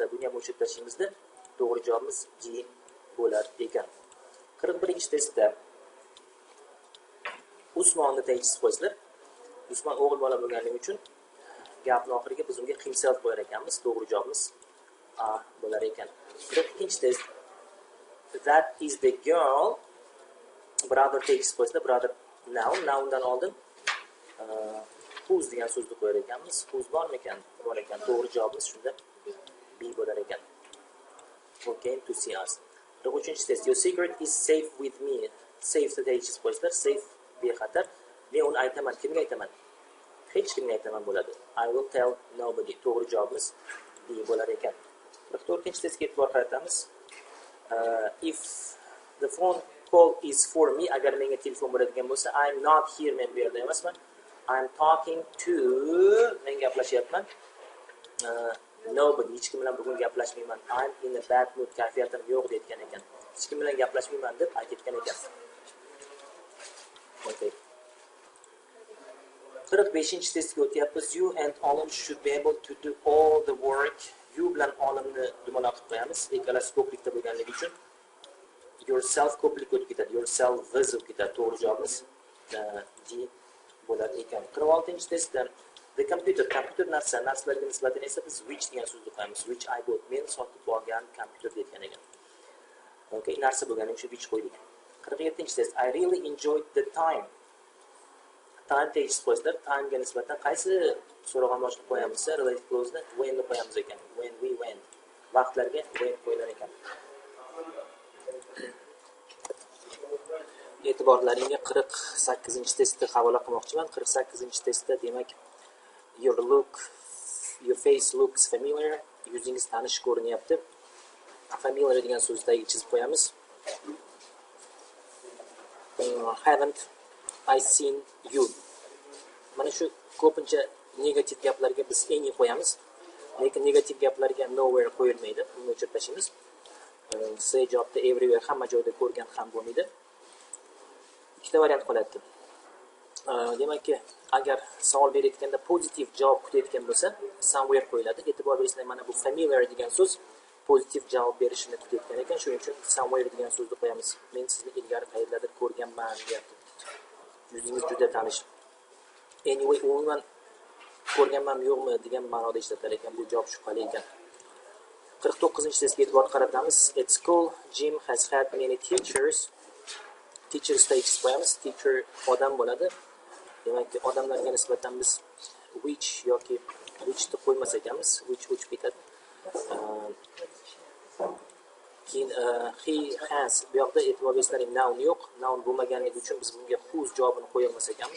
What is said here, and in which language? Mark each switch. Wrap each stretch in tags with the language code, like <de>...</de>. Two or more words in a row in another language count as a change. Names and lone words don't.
<uz>Buni ham o'chirib tashlaymizda. To'g'ri javobimiz G bo'lar ekan. 41-testda Usmonni tekis qo'yasizlar. Usmon o'g'il bola bo'lganligi uchun gapning oxiriga biz unga himself qo'yar ekanmiz. To'g'ri javobimiz A bo'lar ekan.</uz> <en>42-test. That is the girl. Brother takes</en> <uz>qo'yasizlar. Brother noundan oldin whose degan so'zni qo'yar ekanmiz. Whose bormi ekan? Bor ekan. To'g'ri javobimiz shunda B bo'lar ekan.</uz> <en>Okay, to see us. 43-test. Your secret is safe with me. Safe takes</en> <uz>qo'yasizlar. Safe bexatar. Men uni aytaman. Kimga aytaman? Hech kimga aytaman bo'ladi.</uz> <en>I will tell nobody.</en> <uz>To'g'ri javobimiz D bo'lar ekan. 44-testga e'tibor qaratamiz.</uz> <en>If the phone call is for me,</en> <uz>agar menga telefon bo'ladigan bo'lsa,</uz> <en>I'm not here,</en> <uz>men bu yerda emasman.</uz> <en>I'm talking to,</en> <uz>men gaplashyapman. Nobody, hech kim bilan bugun gaplashmayman.</uz> <en>I'm in a bad mood,</en> <uz>kayfiyatim yo'q deyotgan ekan. Hech kim bilan gaplashmayman deb aytgan ekan. 45 testga o'tyapmiz.</uz> <en>You and Olim should be able to do all the work.</en> <uz>You bilan Olimni dumaloq qilib qo'yamiz. Ikkalasi ko'plikda bo'lganligi uchun yourself ko'plik o'tib ketadi. Yourself o'tib ketadi. To'g'ri javobimiz D bo'lar ekan. 46-testda</uz> <en>the computer</en> <uz>narsalarga nisbatan esa biz which degan so'zni qo'yamiz.</uz> <en>Which I bought,</en> <uz>men sotib olgan kompyuter degan ekan. Okay, narsa bo'lgani uchun which qo'ydik.</uz> <en>47-test I really enjoyed the time.</en> <uz>Time tegish qo'yishlar. Time ga nisbatan qaysi so'rag'on boshqa qo'yamiz?</uz> <en>Relative clause-</en> <uz>da when ni qo'yamiz ekan.</uz> <en>When we went.</en> <uz>Vaqtlarga when qo'yilar ekan. E'tiborlaringga 48-testni havola qilmoqchiman. 48-testda demak</uz> <en>your face looks familiar.</en> <uz>Yuzingiz tanish ko'rinyapti. Familiar degan so'zni chizib qo'yamiz.</uz> <en>Haven't I seen you.</en> <uz>Mana shu ko'pincha negativ gaplarga biz any qo'yamiz. Lekin negativ gaplarga nowhere qo'yilmaydi. Buni o'chirib tashlaymiz. C javobda everywhere hamma joyda ko'rgan ham bo'lmaydi. Ikkita variant qoladi. Demakki, agar savol berayotganda pozitiv javob kutayotgan bo'lsa, somewhere qo'yiladi. E'tibor bersanglar, mana bu familiar degan so'z pozitiv javob berishini kutayotgan ekan. Shuning uchun somewhere degan so'zni qo'yamiz. Men sizni ilgari qayerdadir ko'rganman deyapti. Yuzingiz juda tanish. Anyway, umuman ko'rganman yo'qmi degan ma'noda ishlatar ekan. Bu javob shubhali ekan. 49-testga e'tibor qaratamiz.</uz> <en>At school, Jim has had many teachers. Teachers takes</en> <uz>qo'yamiz. Teacher odam bo'ladi. Demak, odamlarga nisbatan biz which yoki which deb qo'ymas ekanmiz. Which bitadi. Keyin</uz> <en>he has</en> <uz>bu yoqda e'tibor bersalaring noun yo'q. Noun bo'lmaganligi uchun biz bunga whose javobini qo'yolmas ekanmiz.</uz>